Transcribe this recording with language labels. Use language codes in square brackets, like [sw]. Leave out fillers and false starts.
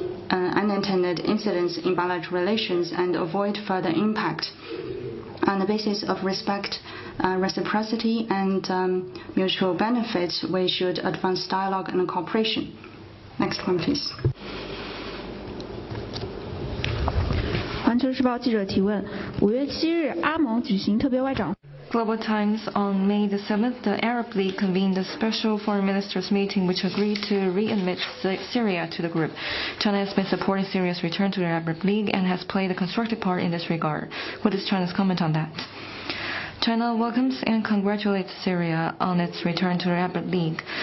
[en] unintended incidents in bilateral relations and avoid further impact. On the basis of respect, reciprocity, and mutual benefits, we should advance dialogue and cooperation. Next one, please. [zh] 环球时报记者提问：5月7日，阿盟举行特别外长。 [en] Global Times on May the 7th, the Arab League convened a special foreign ministers meeting which agreed to readmit Syria to the group. China has been supporting Syria's return to the Arab League and has played a constructive part in this regard. What is China's comment on that? China welcomes and congratulates Syria on its return to the Arab League.